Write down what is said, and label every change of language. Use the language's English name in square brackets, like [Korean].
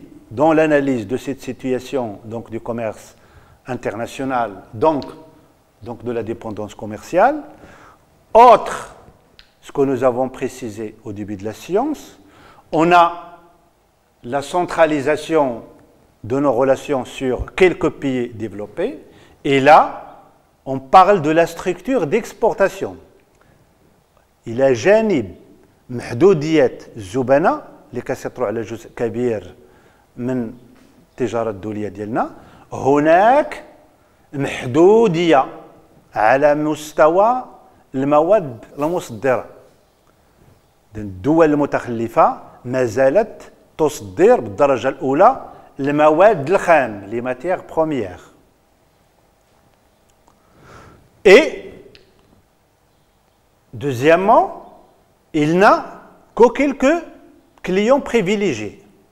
[French] Dans l'analyse de cette situation donc, du commerce international, donc de la dépendance commerciale, autre ce que nous avons précisé au début de la science, on a la centralisation de nos relations sur quelques pays développés, et là, on parle de la structure d'exportation. Il y a [Arabic] جانب محدودية الزبنة اللي كيسيطروا على جزء كبير من التجارة الدولية ديالنا، هناك محدودية على مستوى المواد المصدرة. الدول المتخلفة ما زالت تصدر بالدرجة الأولى المواد الخام [French] les matières premières. Et deuxièmement, il n'a que quelques clients privilégiés.